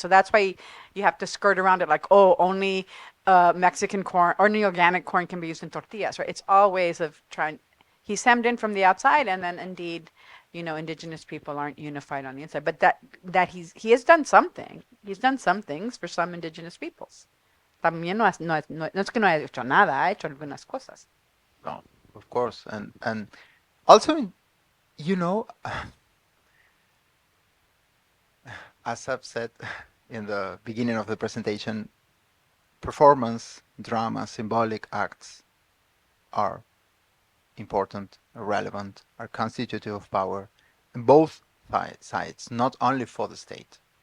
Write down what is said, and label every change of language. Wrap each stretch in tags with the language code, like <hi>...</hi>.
<en>So that's why you have to skirt around it like, only Mexican corn, only organic corn can be used in tortillas, right? It's all ways of trying. He's hemmed in from the outside, and then indeed, indigenous people aren't unified on the inside. But that he has done something. He's done some things for some indigenous peoples.</en> <es>También no es que no haya hecho nada, ha hecho algunas cosas.</es> <en>No, of course, and also, as I've said in the beginning of the presentation, performance, drama, symbolic acts are important, are relevant, are constitutive of power in both sides, not only for the state,</en>